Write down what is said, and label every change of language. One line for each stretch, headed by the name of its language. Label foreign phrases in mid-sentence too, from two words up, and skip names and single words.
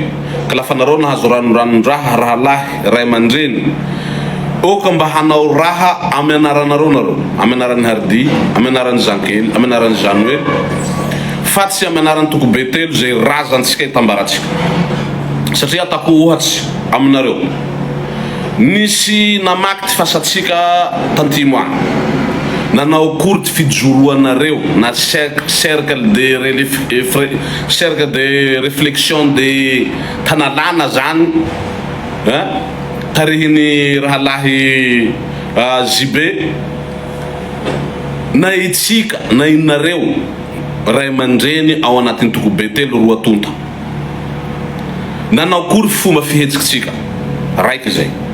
Malagasy: Ka lafa nareo nahazo ranoranondraha rahalahy ray aman-dreny, oka mba hanao raha amin'ny anaranareo nareo, amin'ny anaran'ny Hardy, amin'ny anaran'ny Zankely, amin'ny anaran'ny Janoely, fa tsy amin'ny anaran'ny Tokobe telo zay razantsika hitambaratsika. Satria atako ohatsy aminareo, nisy namaky ty fasatsika tantimo agny, nanao kory ty fijoroanareo na cercle
French: de réflexion
Malagasy: de tanalana zany tarihiny rahalahy Zibe na itsika na inareo ray aman-dreny ao anatin'ny Tokobe telo roa tonta, nanao kory fomba fihetsitsika raiky zay.